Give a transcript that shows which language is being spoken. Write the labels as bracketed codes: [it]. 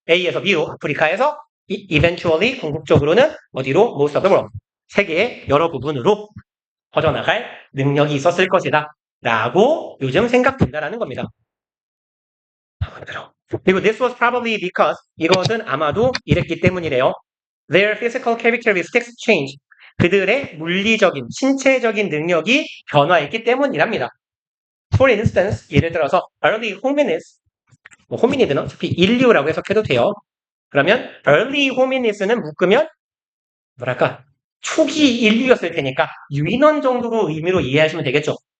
[ko] A에서 B로 아프리카에서 eventually 궁극적으로는 어디로 [en] most of the world [ko] 세계의 여러 부분으로 퍼져나갈 능력이 있었을 것이다. 라고 요즘 생각된다라는 겁니다. 그리고 [en] this was probably because [ko] 이것은 아마도 이랬기 때문이래요. [en] Their physical characteristics changed. [ko] 그들의 물리적인, 신체적인 능력이 변화했기 때문이랍니다. For instance, 예를 들어서 early hominids, 호미니드는 어차피 인류라고 해석해도 돼요. 그러면 early hominids는 묶으면 뭐랄까 초기 인류였을 테니까 유인원 정도로 의미로 이해하시면 되겠죠.